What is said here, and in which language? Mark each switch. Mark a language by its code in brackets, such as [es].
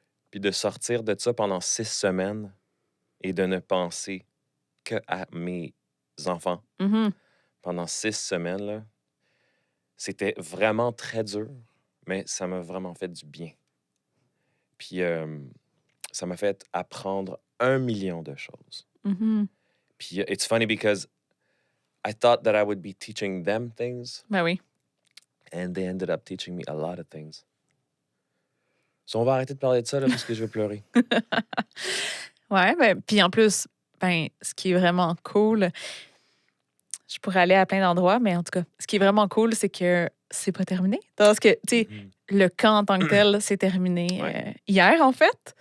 [fr] Puis de sortir de ça pendant 6 semaines et de ne penser qu'à mes enfants. Mm-hmm. Pendant 6 semaines, là, c'était vraiment très dur, mais ça m'a vraiment fait du bien. Puis ça m'a fait apprendre 1 million de choses. Mm-hmm. [en] Puis it's funny because I thought that I would be teaching them things. [fr] Ben oui. [en] And they ended up teaching me a lot of things. [fr] So on va arrêter de parler de ça, là, parce que je vais pleurer. Ouais, ben, puis en plus, ben, ce qui est vraiment cool, je pourrais aller à plein d'endroits, mais en tout cas, ce qui est vraiment cool, c'est que c'est pas terminé. Parce que, tu sais, le camp en tant que tel, c'est terminé hier, en fait.